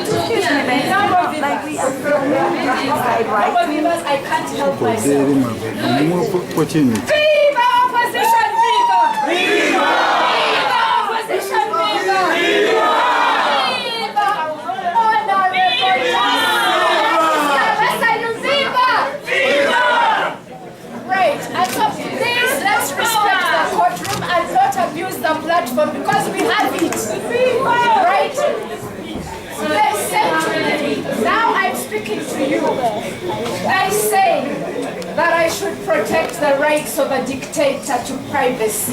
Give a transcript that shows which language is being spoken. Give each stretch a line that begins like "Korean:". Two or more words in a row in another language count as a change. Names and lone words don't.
English: No more vivas. I can't help myself. Viva opposition, viva! Viva! Viva opposition, viva! Viva! Viva! Honorable viva! Viva! Right, and so please let's respect the courtroom and not abuse the platform because we have it. Right? They said to me, now I'm speaking to you. They say that I should protect the rights of a dictator to privacy.